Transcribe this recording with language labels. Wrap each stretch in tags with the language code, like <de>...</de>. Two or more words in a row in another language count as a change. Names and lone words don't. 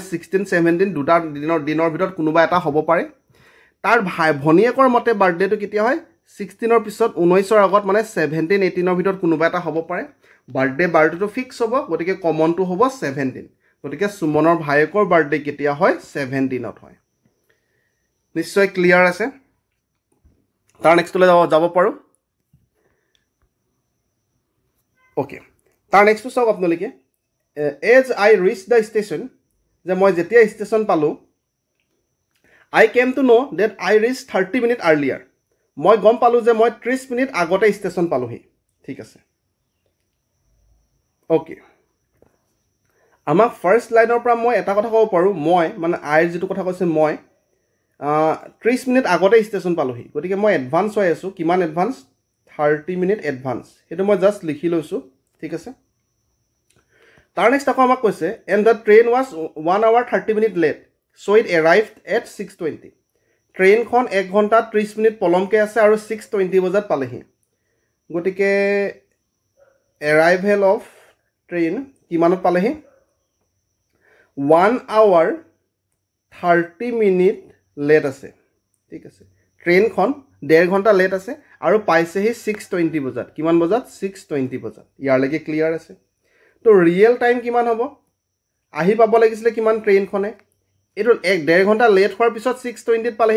<as>16 17 দুটা দিনৰ ভিতৰত কোনোবা এটা হ'ব পাৰে তাৰ ভনীয়েকৰ মতে বাৰ্থডেটো কেতিয়া হয় 16 পিছত 19 আগত মানে 17 18 ভিতৰত কোনোবা এটা হ'ব পাৰে বাৰ্থডে বাৰটো ফিক্স হ'ব গতিকে কমনটো হ'ব 17 গতিকে সুমনৰ ভায়েকৰ বাৰ্থডে কেতিয়া হয় 17ত হয় নিশ্চয় ক্লিয়াৰ আছে তাৰ নেক্সটলৈ যাব পাৰো ওকে তাৰ নেক্সটটো চাওক আপোনালোকে</as> <en>as I reached the station</en> <as>যে মই যেতিয়া ষ্টেচন পালো</as> <en>I came to know that I reached 30 minutes earlier</en> <as>মই গম পালো যে মই 30 মিনিট আগতে ষ্টেচন পালোহি ঠিক আছে ওকে আমাৰ ফাৰ্স্ট লাইনৰ পৰা মই এটা কথা ক'ব পাৰো মই মানে আইৰ যেটো কথা কৈছে মই 30 মিনিট আগতে ষ্টেচন পালোহি গতিকে মই এডভান্স হৈ আছো কিমান এডভান্স 30 মিনিট এডভান্স এটো মই জাস্ট লিখি লৈছো ঠিক আছে তাৰ নেক্সট আকৌ আমাক কৈছে</as> <en>and the train was 1 hour 30 minutes late so it arrived at 6:20</en> <as>ট্ৰেইনখন 1 ঘণ্টা 30 মিনিট পলমকে আছে আৰু 6:20 বজাত পালেহি গতিকে</as> <en>arrival of train</en> <as>কিমানত পালেহি</as> <en>1 hour 30 minutes late</en> <as>আছে ঠিক আছে ট্ৰেইনখন 1.5 ঘণ্টা লেট আছে আৰু পাইছেহি 6:20 বজাত কিমান বজাত 6:20 বজাত ইয়াৰ লাগি ক্লিয়াৰ আছে তো</as> <en>real time</en> <as>কিমান হ'ব আহি পাব লাগিছিলে কিমান ট্ৰেইনখনে এটো 1.5 ঘণ্টা লেট হোৱাৰ পিছত 6:20 ত পালেহি</as>